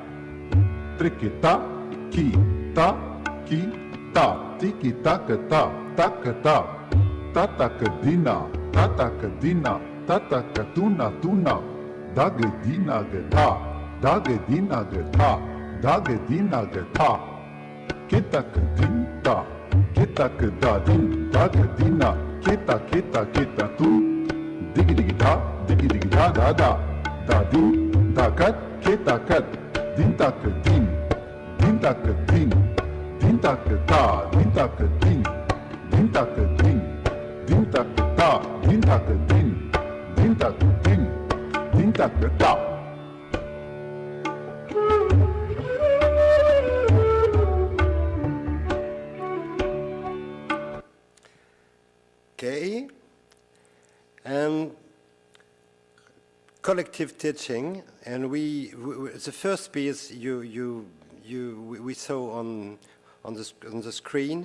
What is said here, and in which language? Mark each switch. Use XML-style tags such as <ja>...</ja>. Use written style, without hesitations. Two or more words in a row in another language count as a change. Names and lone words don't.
<en>ki ta, tiki taka ta, dina, tuna, dagedina geta, dagedina geta, kita kedadin, dagedina, kita tu, digi da. Da din, da kat, din tak din, din tak din, din tak ta, din tak din, din tak din, din tak ta, din tak din, din tak din, din tak ta. Okay, and collective teaching, and the first piece we saw on the screen.</en>